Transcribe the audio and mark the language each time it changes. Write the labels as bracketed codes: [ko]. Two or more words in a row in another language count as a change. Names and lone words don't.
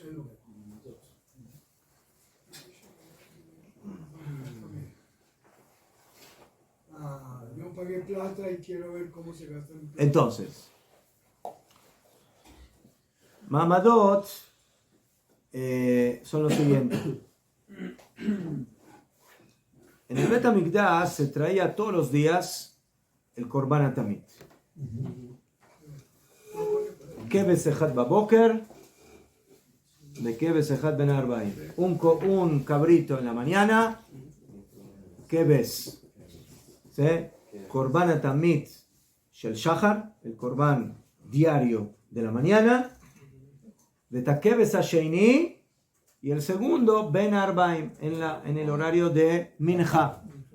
[es] Yo pagué plata y quiero ver cómo se gasta mi plata. Entonces, Ma'amadot son los siguientes. En el [he] בית המקדש [es] se traía todos los días el [he] קרבן התמיד. כבש אחד בבוקר, de כבש אחד בין הערביים. [es] Un cabrito en la mañana, Keves, ¿sí? [he] קרבן התמיד של שחר, [es] el Korban diario de la mañana, de [he] כבש השני, [es] y el segundo, [he] בין הערביים, [es] en el horario de Mincha.